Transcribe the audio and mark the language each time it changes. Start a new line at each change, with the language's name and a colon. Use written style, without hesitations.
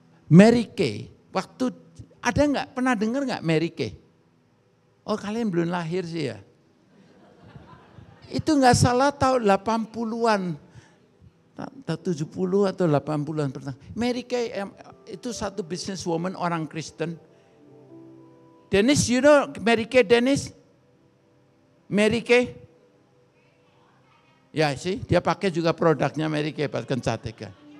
Indonesian: Mary Kay, waktu ada nggak pernah dengar nggak Mary Kay? Oh kalian belum lahir sih ya. Itu nggak salah tahun 80-an, 70 atau 80-an pertama. Mary Kay itu satu businesswoman orang Kristen.
English: Dennis, you know Mary Kay, Dennis? Mary Kay?
Indonesian: Ya sih, dia pakai juga produknya Mary Kay, Pak Kencateka.